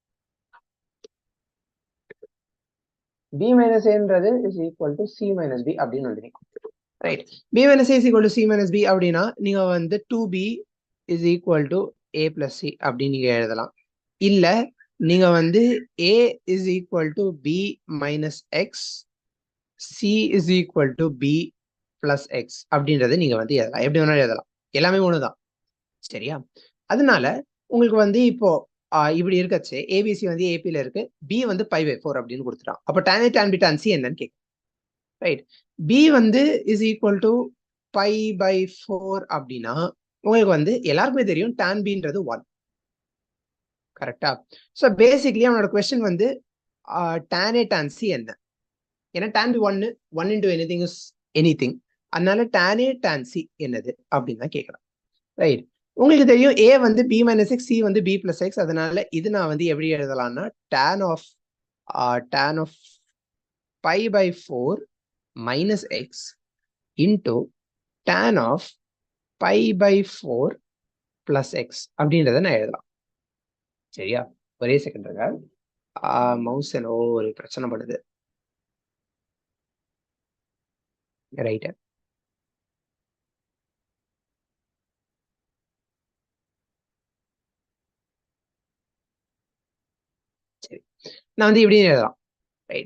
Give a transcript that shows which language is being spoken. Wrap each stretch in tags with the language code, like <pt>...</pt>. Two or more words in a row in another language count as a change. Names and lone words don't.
<en>B minus Aன்றது is equal to C minus B</en> <ta>அப்படின்னு வந்து நிற்கும். ரைட்.</ta> <en>B minus A is equal to C minus B</en> <ta>அப்படின்னா நீங்க வந்து</ta> <en>2b is equal to A plus C</en> <ta>அப்படின்னு நீங்க எழுதலாம். இல்ல நீங்க வந்து</ta> <en>a is equal to B minus X, C is equal to B plus X</en> <ta>அப்படின்றத நீங்க வந்து எழுதலாம். எப்படி வேணாலும் எழுதலாம், எல்லாமே ஒண்ணுதான். சரியா? அதனால உங்களுக்கு வந்து இப்போ இப்படி இருக்கச்சு ஏபிசி வந்து ஏபியில் இருக்கு, பி வந்து π/4 அப்படின்னு கொடுத்துட்டான். அப்போ</ta> <en>tan A tan B tan C</en> <ta>என்னன்னு கேட்கும். ரைட். பி வந்து</ta> <en>is equal to</en> <ta>π/4 அப்படின்னா உங்களுக்கு வந்து எல்லாருக்குமே தெரியும் tan Bன்றது 1. கரெக்டா?</ta> <en>so basically</en> <ta>அவனோட கொஸ்டின் வந்து</ta> <en>tan A tan C</en> <ta>என்ன?</ta> <en>ஏன்னா tan B 1 into anything is anything.</en> <ta>அதனால</ta> <en>tan A tan C</en> <ta>என்னது அப்படின்னு தான் கேட்கலாம். ரைட். உங்களுக்கு தெரியும் ஏ வந்து</ta> <en>B minus X,</en> <ta>சி வந்து</ta> <en>B plus X.</en> <ta>அதனால இது நான் வந்து எப்படி எழுதலாம்னா</ta> <en>tan of π/4 minus x into tan of π/4 plus x</en> <ta>அப்படின்றத நான் எழுதலாம். சரியா? ஒரே செகண்ட் இருக்க, மவுஸ் என்னோ ஒரு பிரச்சனை பண்ணுது. ரைட். சரி, நான் வந்து இப்படி எழுதலாம். ரைட்.</ta>